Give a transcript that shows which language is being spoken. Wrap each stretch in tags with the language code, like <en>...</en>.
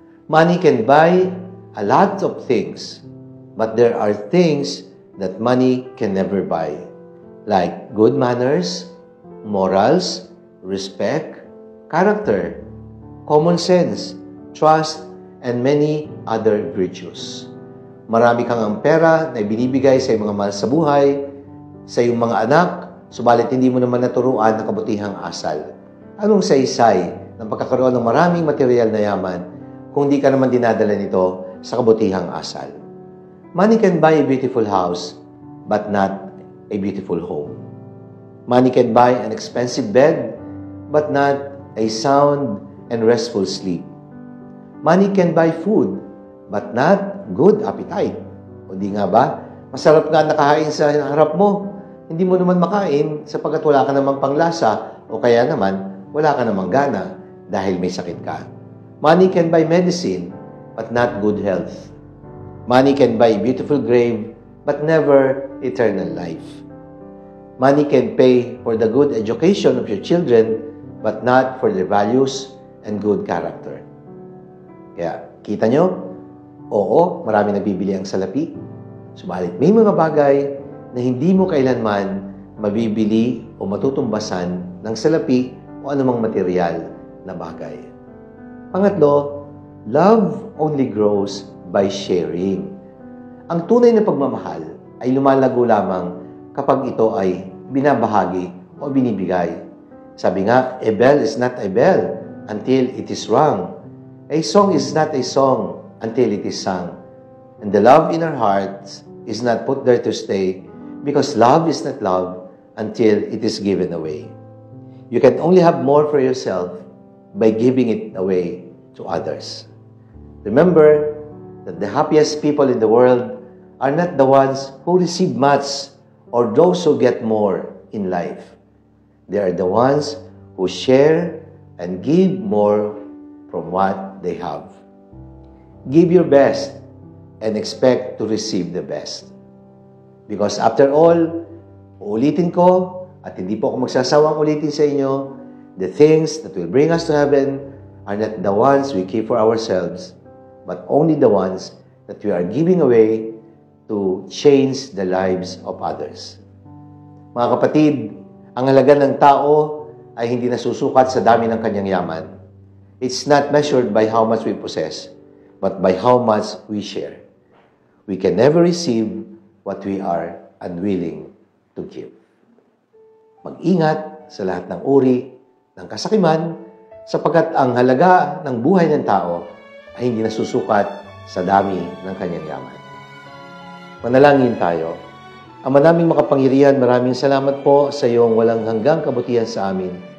<en>Money can buy a lot of things, but there are things that money can never buy, like good manners, morals, respect, character, common sense, trust, and many other virtues.</en> <tl>Marami kang ang pera na ibinibigay sa iyong mga mahal sa buhay, sa iyong mga anak, subalit hindi mo naman naturuan ng kabutihang asal. Anong saysay ng pagkakaroon ng maraming material na yaman kung di ka naman dinadala nito sa kabutihang asal?</tl> <en>Money can buy a beautiful house, but not a beautiful home. Money can buy an expensive bed, but not a sound and restful sleep. Money can buy food, but not good appetite.</en> <tl>O di nga ba? Masarap nga nakahain sa harap mo. Hindi mo naman makain sapagkat wala ka namang panglasa o kaya naman wala ka namang gana dahil may sakit ka.</tl> <en>Money can buy medicine, but not good health. Money can buy a beautiful grave, but never eternal life. Money can pay for the good education of your children, but not for their values and good character.</en> <tl>Kaya, kita nyo? Oo, marami nagbibili ang salapi. Subalit may mga bagay na hindi mo kailanman mabibili o matutumbasan ng salapi o anumang material na bagay. Pangatlo,</tl> <en>love only grows by sharing.</en> <tl>Ang tunay na pagmamahal ay lumalago lamang kapag ito ay binabahagi o binibigay. Sabi nga,</tl> <en>a bell is not a bell until it is rung. A song is not a song until it is sung. And the love in our hearts is not put there to stay because love is not love until it is given away. You can only have more for yourself by giving it away to others. Remember that the happiest people in the world are not the ones who receive much or those who get more in life. They are the ones who share and give more from what they have. Give your best and expect to receive the best. Because after all,</en> <tl>uulitin ko at hindi po ako magsasawang ulitin sa inyo,</tl> <en>the things that will bring us to heaven are not the ones we keep for ourselves, but only the ones that we are giving away to change the lives of others.</en> <tl>Mga kapatid, ang halaga ng tao ay hindi nasusukat sa dami ng kanyang yaman.</tl> <en>It's not measured by how much we possess, but by how much we share. We can never receive what we are unwilling to give.</en> <tl>Mag-ingat sa lahat ng uri ng kasakiman sapagkat ang halaga ng buhay ng tao ay hindi nasusukat sa dami ng kanyang yaman. Manalangin tayo. Ama naming makapangyarihan, maraming salamat po sa iyong walang hanggang kabutihan sa amin.</tl>